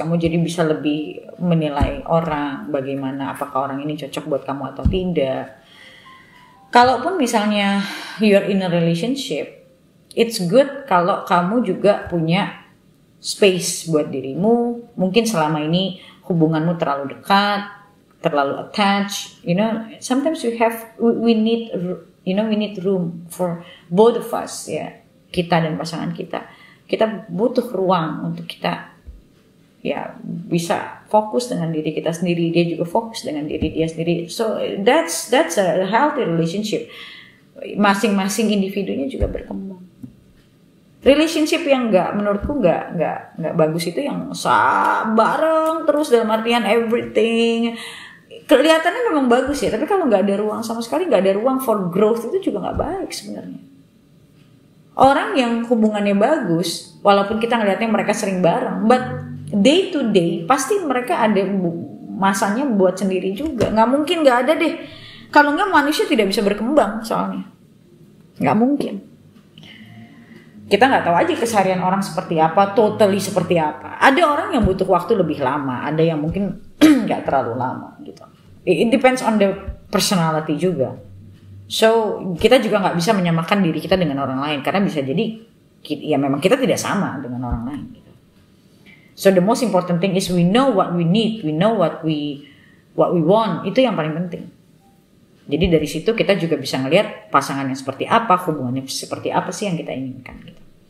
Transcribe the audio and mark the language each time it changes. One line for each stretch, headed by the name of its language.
Indonesian: Kamu jadi bisa lebih menilai orang, bagaimana apakah orang ini cocok buat kamu atau tidak. Kalaupun misalnya
English: you're in a relationship, it's good
Indonesian: kalau kamu juga punya space buat dirimu. Mungkin selama ini hubunganmu terlalu dekat, terlalu attached.
English: Sometimes we need room for both of us,
Indonesian: ya. Kita dan pasangan kita. Kita butuh ruang untuk kita bisa fokus dengan diri kita sendiri, dia juga fokus dengan diri dia sendiri.
English: So that's a healthy relationship.
Indonesian: Masing-masing individunya juga berkembang. Relationship yang menurutku nggak bagus itu yang bareng terus dalam artian everything. Kelihatannya memang bagus ya, tapi kalau nggak ada ruang sama sekali, nggak ada ruang
English: for growth,
Indonesian: itu juga nggak baik sebenarnya. Orang yang hubungannya bagus, walaupun kita ngelihatnya mereka sering bareng,
English: but day to day
Indonesian: pasti mereka ada masanya buat sendiri juga. Nggak mungkin nggak ada deh. Kalau nggak manusia tidak bisa berkembang soalnya. Nggak mungkin. Kita nggak tahu aja keseharian orang seperti apa, totally seperti apa. Ada orang yang butuh waktu lebih lama, ada yang mungkin nggak terlalu lama gitu.
English: It depends on the personality
Indonesian: juga. So kita juga nggak bisa menyamakan diri kita dengan orang lain karena bisa jadi ya memang kita tidak sama dengan orang lain. Gitu.
English: So the most important thing is we know what we need, we know what we want.
Indonesian: Itu yang paling penting. Jadi dari situ kita juga bisa ngelihat pasangannya seperti apa, hubungannya seperti apa sih yang kita inginkan gitu.